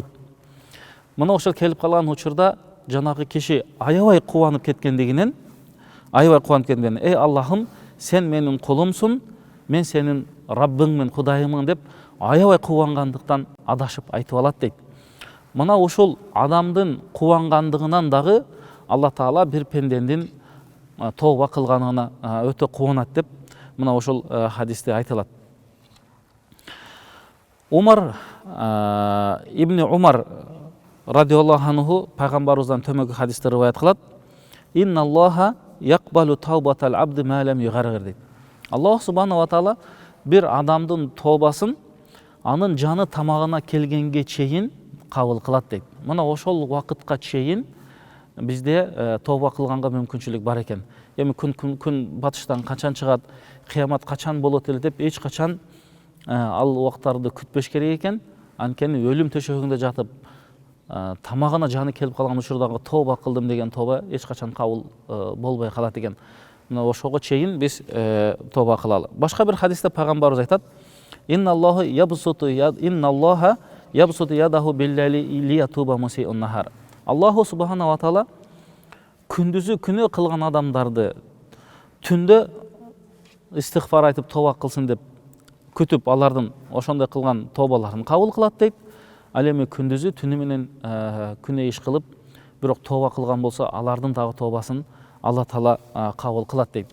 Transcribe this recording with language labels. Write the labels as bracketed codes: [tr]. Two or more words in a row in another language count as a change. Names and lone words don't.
[ky] Мына ошол келип калган учурда жанагы киши аябай кубанып кеткендигинен, эй Аллахым, сен менин кулумсуң, мен сенин Раббыңмын, Кудайыммын деп аябай кубангандыктан адашып айтып алат дейт. Мына ушул адамдын кубангандыгынан дагы Алла Таала бир пенденин тооба кылганына өтө кубанат деп мына ушул хадисте айтылат. Умар ибн Умар [ar] رضي الله عنه [ky] пайгамбарыбыздан төмөнкү хадисте риваят кылат: [ar] "إن الله يقبل توبة العبد ما لم يغرغر" дейт. الله سبحانه وتعالى [ky] бир адамдын тообасын анын жаны тамагына келгенге чейин кабыл кылат дейт. Мына ошол убакытка чейин бизде тооба кылганга мүмкүнчүлүк бар экен. Эми күн батыштан качан чыгат, кыямат качан болот эле деп эч качан ал убактарды күтпөш керек экен. Анткени өлүм төшөгүндө жатып тамагына жаны келип калган учурдагы тооба кылдым деген тооба эч качан кабыл болбой калат экен. Мына ошого чейин биз тооба кылалы. Башка бир хадисте пайгамбарыбыз айтат: [ar] "إن الله يبسط يده بالليل ليتوب مسيء النهار." الله سبحانه وتعالى [ky] күндүзү күнөө кылган адамдарды түндө истигфар айтып тооба кылсын деп күтүп, алардын ошондой кылган тообаларын кабыл кылат дейт. Ал эми күндүзү түнү менен күнөө иш кылып, бирок тооба кылган болсо, алардын дагы тообасын Алла Таала кабыл кылат дейт.